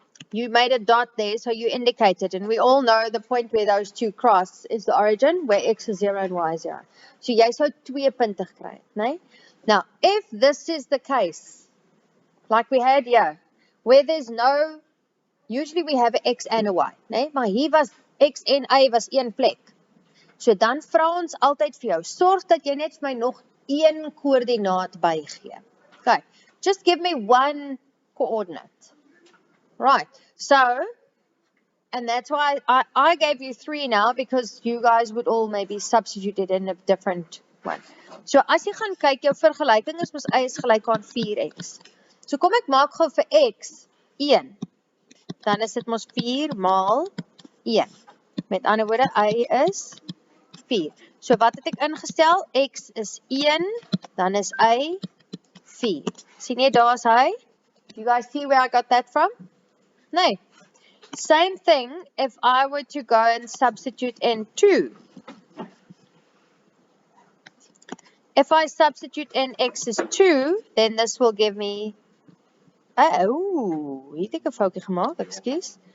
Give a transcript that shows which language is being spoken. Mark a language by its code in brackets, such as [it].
[en] You made a dot there, so you indicated, and we all know the point where those 2 cross is the origin, where x is 0 and y is 0. [af] So jy sou 2 punte gekry, [en] right? Now, if this is the case, like we had here, where there's no, usually we have an x and a y, né? [af] Maar hier was x en y was een plek. So dan vra ons altyd vir jou, sorg dat jy net vir my nog een koördinaat bygee. [en] Okay, just give me one coordinate. Right, so, and that's why I gave you 3 now, because you guys would all maybe substitute it in a different one. [af] So as jy gaan kyk, jou vergelyking is mos y is gelyk aan 4x. So kom ek maak gou vir x 1. Dan is dit mos 4 maal 1. Met ander woorde, y is 4. So wat het ek ingestel? X is 1, dan is y 4. Sien jy, daar is hy? [en] Do you guys see where I got that from? No. Same thing if I were to go and substitute in 2. If I substitute in x is 2, then this will give me, [af] oh, hier het ek 'n foutjie gemaak, ekskuus.